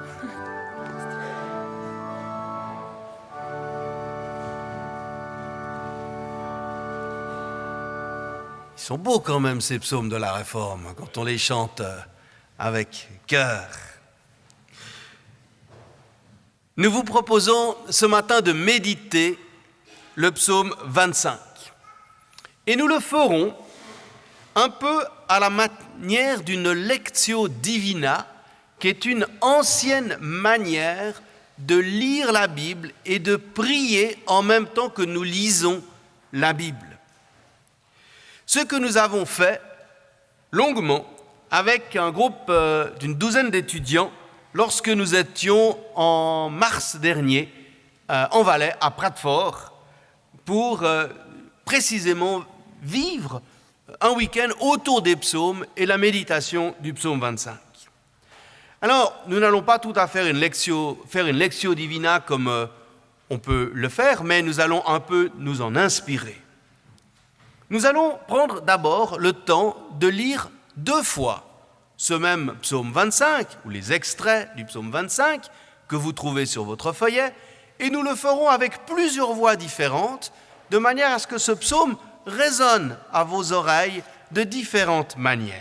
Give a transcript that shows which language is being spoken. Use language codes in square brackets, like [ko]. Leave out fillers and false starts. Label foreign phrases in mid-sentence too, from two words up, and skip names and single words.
[fr] Ils sont beaux quand même ces psaumes de la Réforme, quand on les chante avec cœur. Nous vous proposons ce matin de méditer le psaume 25. Et nous le ferons un peu à la manière d'une [la] lectio divina, [fr] qui est une ancienne manière de lire la Bible et de prier en même temps que nous lisons la Bible. Ce que nous avons fait longuement avec un groupe d'une douzaine d'étudiants lorsque nous étions en mars dernier en Valais, à Pratford, pour précisément vivre un week-end autour des psaumes et la méditation du psaume 25. Alors, nous n'allons pas tout à faire une [la] lectio divina [fr] comme on peut le faire, mais nous allons un peu nous en inspirer. Nous allons prendre d'abord le temps de lire 2 fois ce même psaume 25, ou les extraits du psaume 25 que vous trouvez sur votre feuillet, et nous le ferons avec plusieurs voix différentes, de manière à ce que ce psaume résonne à vos oreilles de différentes manières.